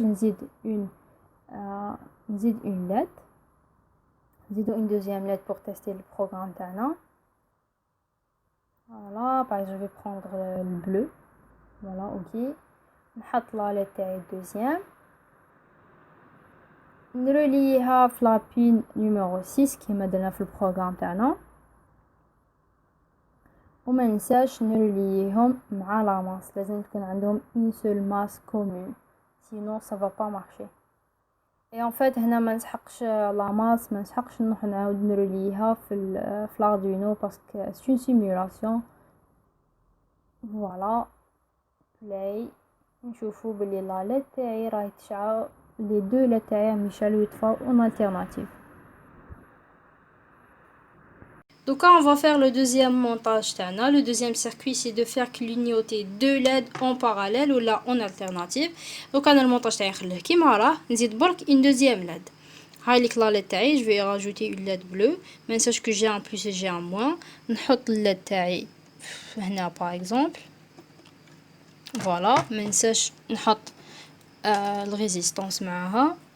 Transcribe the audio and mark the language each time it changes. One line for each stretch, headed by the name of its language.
French: نزيد une LED. نزيدو une deuxième LED pour tester le programme تاعنا. Voilà, par exemple, je vais prendre le bleu. Voilà, ok. نحط la LED تاعي deuxième.
Arabic: نرليها في la pin numéro 6 كيما درنا في البروغرام تاعنا. وما ننساش نرليهم مع la masse.
French: لازم تكون عندهم une seule masse commune. Sinon, ça va pas marcher. Et en fait
Arabic: هنا ما نسحقش
French: la masse
Arabic: ما نسحقش نروح نعاود نرليها في
French: l'Arduino parce que c'est une simulation.
Arabic: Voilà, play نشوفوا بلي لا LED تاعي راهي تشعل
French: les deux LED
Arabic: تاعي يشعلوا يطفاو
French: en alternative. Donc on va faire le deuxième montage تاعنا. Le deuxième circuit c'est de faire clignoter deux LED en parallèle ou là en alternative.
Arabic: Donc انا المونتاج تاعي نخليه كيما راه نزيد برك
French: une deuxième LED. هاي ليك لا LED تاعي je vais rajouter une LED bleue.
Arabic: ما ننساش
French: que j'ai un plus et j'ai un moins.
Arabic: نحط ال LED تاعي هنا
French: par exemple. Voilà,
Arabic: ما ننساش نحط الريزيستانس معها.